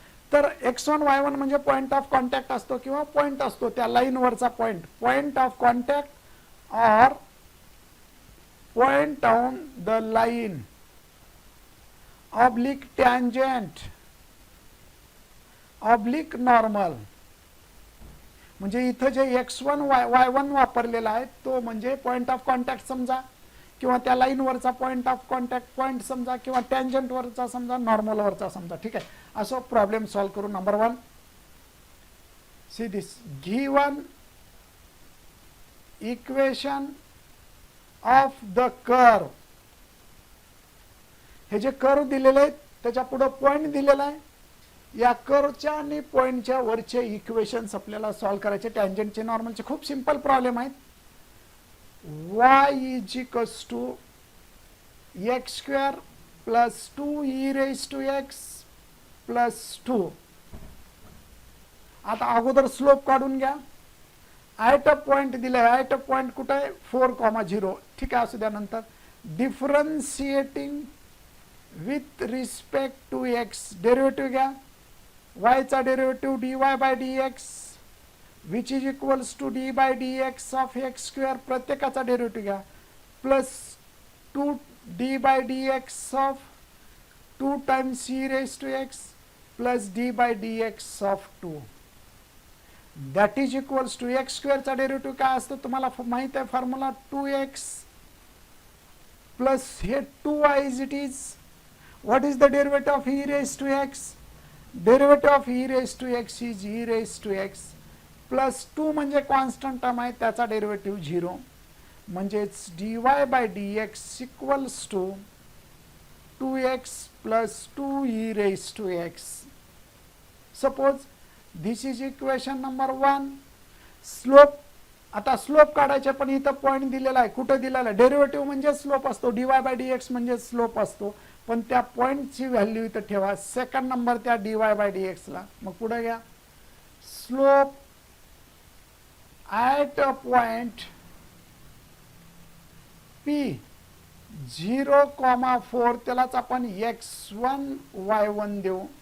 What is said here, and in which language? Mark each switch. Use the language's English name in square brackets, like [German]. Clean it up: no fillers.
[Marathi] तर x1 y1 म्हणजे [English] Point of contact असतो किंवा point असतो त्या लाईनवरचा point, point of contact or point on the line oblique tangent oblique normal. [Marathi] म्हणजे इथं जे x1 y1 वापरलेला आहे तो म्हणजे पॉइंट ऑफ कॉन्टॅक्ट समजा, किंवा त्या लाईनवरचा पॉइंट ऑफ कॉन्टॅक्ट पॉइंट समजा, किंवा टँजंटवरचा समजा, नॉर्मलवरचा समजा. ठीक आहे, असं प्रॉब्लेम सॉल्व करू. [English] Number 1, see this given equation of the curve. [Marathi] हे जे कर्व दिलेले आहेत त्याच्या पुढे पॉइंट दिलेला आहे. या कर्वच्या आणि पॉइंटच्या वरचे इक्वेशन्स आपल्याला सॉल्व करायचे. टँजंटचे नॉर्मलचे खूप सिंपल प्रॉब्लेम आहेत. [English] y is equals to x square plus 2e raise to x plus 2. [Marathi] आता अगोदर स्लोप काढून घ्या. ॲट अ पॉइंट दिलं आहे. ॲट अ पॉइंट कुठं आहे? 4,0. ठीक आहे, असू द्या. नंतर differentiating with respect to x, derivative घ्या. y चा derivative dy bye dx which is equals to D bye dx of x square, प्रत्येकाचा डेरिव्हेटिव्ह घ्या, plus 2d bye dx of 2 times e raise to x plus d bye dx of 2 that is equals to x स्क्वेअरचा derivative काय असतं तुम्हाला माहित आहे formula, 2x plus हे 2y is it is. [English] What is the derivative of e raise to x? [Marathi] Derivative of e raise to x is e raise to x plus 2 म्हणजे constant term आहे त्याचा derivative 0, म्हणजेच dy bye dx equals to 2x plus 2e raise to x. [English] Suppose this is equation number 1. [Marathi] Slope, आता slope काढायचे पण इथं point दिलेला आहे. कुठं दिलेला आहे? डेरिव्हेटिव्ह म्हणजे स्लोप असतो, dy बाय dx म्हणजे स्लोप असतो, पण त्या पॉइंटची व्हॅल्यू इथं ठेवा. सेकंड नंबर त्या dy बाय dx ला. मग पुढे घ्या. [English] slope at a point P 0,4 [Marathi] त्यालाच आपण x1 y1 देऊ.